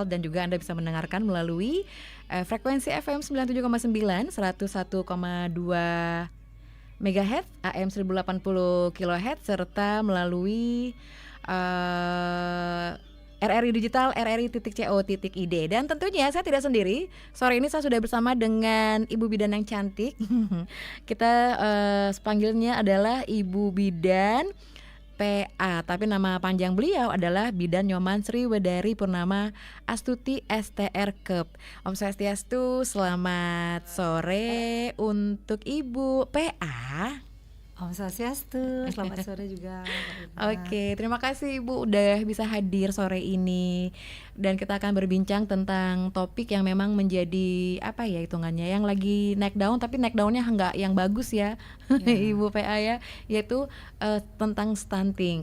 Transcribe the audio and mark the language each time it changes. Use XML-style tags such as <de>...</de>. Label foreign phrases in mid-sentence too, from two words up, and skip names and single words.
<id>Dan juga Anda bisa mendengarkan melalui frekuensi FM 97,9, 101,2 MHz, AM 1080 kHz, serta melalui RRI Digital, rri.co.id. Dan tentunya saya tidak sendiri. Sore ini saya sudah bersama dengan Ibu Bidan yang cantik. Kita panggilnya adalah Ibu Bidan PA, tapi nama panjang beliau adalah Bidan Nyoman Sriwedari Purnama Astuti STR Kep.</id> <sa>Om Swastiastu,</sa> <id>selamat sore untuk Ibu PA.</id> <sa>Om Swastiastu,</sa> <id>selamat sore juga. Oke, terima kasih Ibu udah bisa hadir sore ini. Dan kita akan berbincang tentang topik yang memang menjadi apa ya hitungannya, yang lagi naik daun tapi naik daunnya enggak yang bagus ya, Ibu PA ya, yaitu tentang stunting.</id>